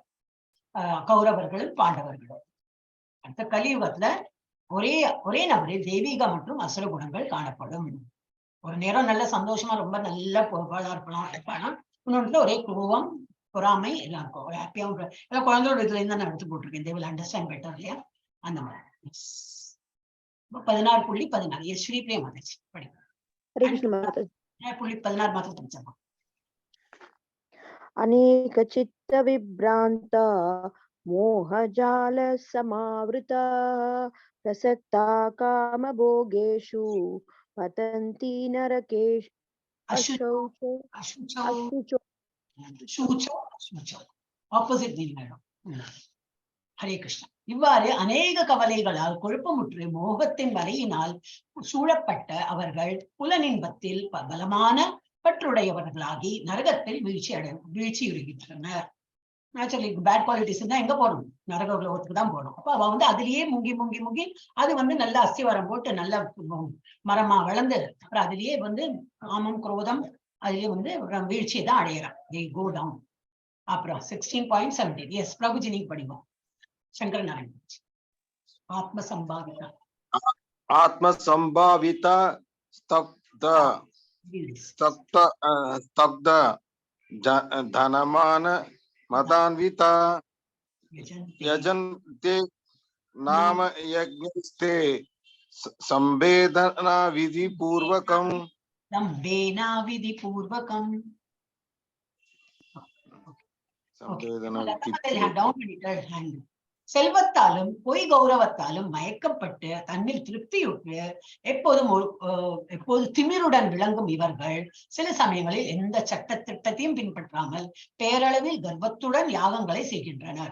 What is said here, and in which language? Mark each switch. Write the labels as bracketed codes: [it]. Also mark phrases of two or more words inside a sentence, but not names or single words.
[ta] கௌரவர்களும் பாண்டவர்களும். அடுத்த கலியுகத்துல ஒரே நபரில் தெய்வீக மற்றும் அசுர குணங்கள் காணப்படும். ஒரு நேரம் நல்ல சந்தோஷமா ரொம்ப நல்ல இருப்பானா, இன்னொன்று ஒரே கோபம், பொறாமை எல்லாம் இருக்கும். ஹாப்பியாவும் எல்லாம் குழந்தையோட இதுல இருந்து நான் எடுத்து போட்டிருக்கேன். [en] they will understand better [ta] இல்லையா? அந்த மாதிரி 16.16 ஸ்ரீ பிரியா மாதாஜி படிக்கும். 16 மாத்திரம் படிச்சோம். [sa] अनेक चित्त विभ्रांता मोहजाल समावृता प्रसक्ता काम भोगेषु पतन्ति नरकेषु [en] opposite meaning. [ta] ஹரே கிருஷ்ணா. இவ்வாறு அநேக கவலைகளால் குழப்பமுற்று மோகத்தின் வலையினால் சூழப்பட்ட அவர்கள் புலனின்பத்தில் பலமான பற்றுடையவர்களாகி நரகத்தில் வீழ்ச்சியுறுகின்றனர். [en] naturally bad qualities [ta] தான் எங்க போகணும்? நரக உலகத்துக்கு தான் போகணும். அப்ப அவ வந்து அதுலயே முங்கி அது வந்து நல்ல அஸ்திவாரம் போட்டு நல்ல மரமா வளர்ந்து அப்புறம் அதுலயே வந்து காமம் குரோதம் அதுலயே வந்து வீழ்ச்சியை தான் அடையிறான். [en] they go down. [ta] அப்புறம் 16.17 எஸ் பிரபுஜி நீங்க படிவோம். சங்கர நாராயண். [sa] ஆத்மசம்பாவிதா स्तब्ध धनमान मदान्विता यजन्ते नाम यज्ञस्ते संवेदना विधि पूर्वकम [ta] செல்வத்தாலும் பொய் கௌரவத்தாலும் மயக்கப்பட்டு தன்னில் திருப்தியுற்று எப்போது திமிருடன் விளங்கும் இவர்கள் சில சமயங்களில் எந்த சட்ட திட்டத்தையும் பின்பற்றாமல் பேரளவில் கர்வத்துடன் யாகங்களை செய்கின்றனர்.